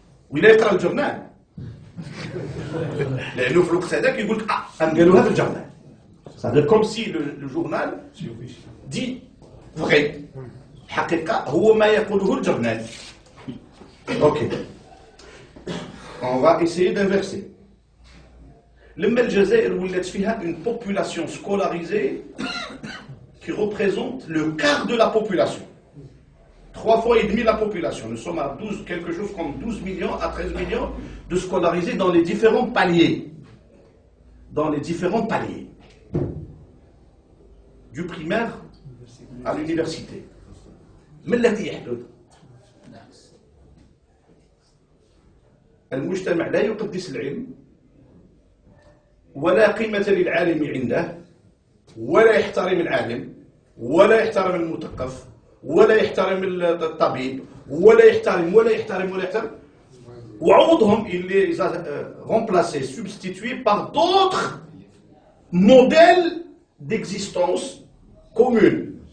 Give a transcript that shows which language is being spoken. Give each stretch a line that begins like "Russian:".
Arabic: ولا يقرا الجورنال لانه في الوقت هذاك يقول لك قالوها في الجورنال.
French: C'est-à-dire comme si le journal dit vrai.
Arabic: الحقيقة هو ما يقوله الجورنال.
French: Ok. On va essayer d'inverser.
Arabic: لما الجزائر ولات فيها
French: une population scolarisée qui représente le quart de la population. 3 fois et demi la population. Nous sommes à 12, quelque chose comme 12 millions à 13 millions de scolarisés dans les différents paliers. Dans les différents paliers. Du primaire à l'université.
Arabic: ما الذي يحدث؟ المجتمع لا يقدس العلم ولا قيمة للعالم عنده ولا يحترم العالم ولا يحترم المثقف ولا يحترم الطبيب ولا يحترم وعوضهم
French: il les a remplacés, substitués par d'autres modèles d'existence commune.